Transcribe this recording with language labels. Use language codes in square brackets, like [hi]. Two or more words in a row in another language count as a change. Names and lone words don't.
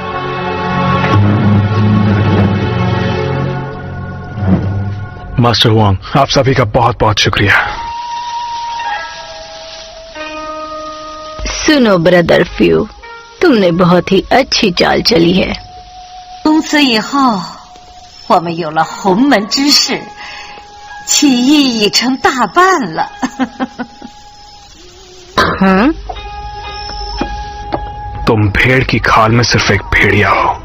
[hi] मास्टर हुआंग, आप सभी का बहुत बहुत शुक्रिया। सुनो ब्रदर फ्यू, तुमने बहुत ही अच्छी चाल चली है। [zh] 从此以后，我们有了洪门之士，起义已成大半了。 [hi] हाँ? तुम भेड़ की खाल में सिर्फ एक भेड़िया हो।